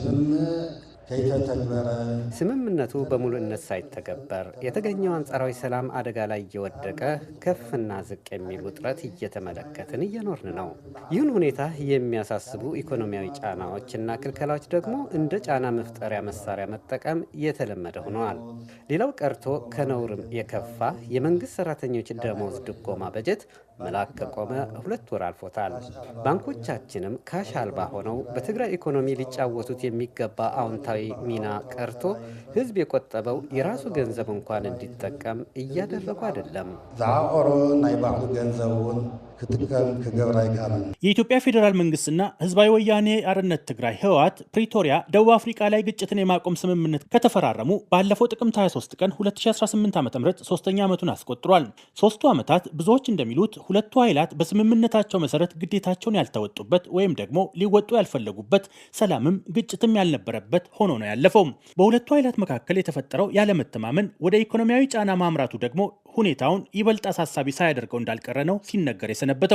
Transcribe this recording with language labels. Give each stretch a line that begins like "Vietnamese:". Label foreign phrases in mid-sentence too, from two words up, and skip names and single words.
Amharic: ስምምነቱ በሙሉነት ሳይተገበር የተገኘው አንጻራዊ ሰላም አደጋ ላይ እየወደቀ ከፍና ዝቅ የሚል ውጥረት እየተመለከትን እየኖርን ነው። ይህን ሁኔታ የሚያሳስቡ ኢኮኖሚያዊ ጫናዎች እና ክልከላዎች ደግሞ እንደ ጫና መፍጠሪያ መሳሪያ መጠቀም የተለመደ ሆነዋል። ሌላው ቀርቶ ከነውርም የከፋ የመንግስት ሰራተኞች ደሞዝ ድጎማ በጀት መላክ ከቆመ 2 ወር አልፎታል። ባንኮቻችንም ካሽ አልባ ሆነው በትግራይ ኢኮኖሚ ሊጫወቱት የሚገባ አዎንታዊ ሚና ቀርቶ ህዝብ የቆጠበው የራሱ ገንዘብ እንኳን እንዲጠቀም እያደረጉ አይደለም።
Tigrinya: ዝዓቆሮ ናይ ባዕሉ ገንዘቡን ክትቀም ክገብር አይካልን።
Amharic: የኢትዮጵያ ፌዴራል መንግስትና ህዝባዊ ወያኔ ሓርነት ትግራይ ህወሓት ፕሪቶሪያ ደቡብ አፍሪካ ላይ ግጭትን የማቆም ስምምነት ከተፈራረሙ ባለፈው ጥቅምት 23 ቀን 2018 ዓ.ም ሶስተኛ ዓመቱን አስቆጥሯል። ሶስቱ ዓመታት ብዙዎች እንደሚሉት ሁለቱ ኃይላት በስምምነታቸው መሰረት ግዴታቸውን ያልተወጡበት ወይም ደግሞ ሊወጡ ያልፈለጉበት፣ ሰላምም ግጭትም ያልነበረበት ሆኖ ነው ያለፈው። በሁለቱ ኃይላት መካከል የተፈጠረው ያለመተማመን ወደ ኢኮኖሚያዊ ጫና ማምራቱ ደግሞ ሁኔታውን ይበልጥ አሳሳቢ ሳያደርገው እንዳልቀረ ነው ሲነገር የሰነበተው።